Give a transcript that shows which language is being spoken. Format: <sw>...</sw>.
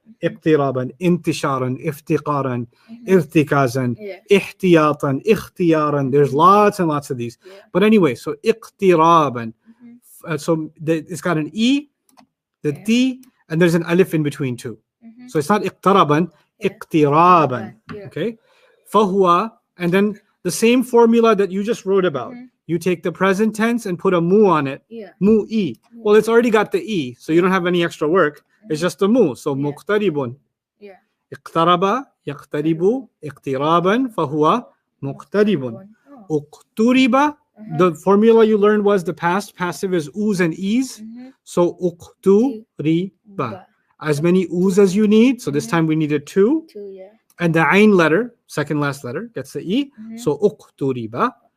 <ar>اقترابا انتشارا افتقارا ارتكازا احتياطا اختيارا.</ar> <en>There's lots and lots of these, but anyway, so اقترابا, so it's got an E, the T, and there's an alif in between too. So it's not اقترابا, اقترابا. Okay, فهو, and then the same formula that you just wrote about, you take the present tense and put a mu on it. Mu E. Well, it's already got the E, so you don't have any extra work. It's just a mu. So muqtaribun.</en> <ar>اقترب يقترب اقترابا فهو مقترب.</ar> <en>اقترب, the formula you learned was the past passive is oo's and e's. So uqturiba. As many oo's as you need. So this time we needed two. And the ain letter, second last letter, gets the E. So uqturiba.</en>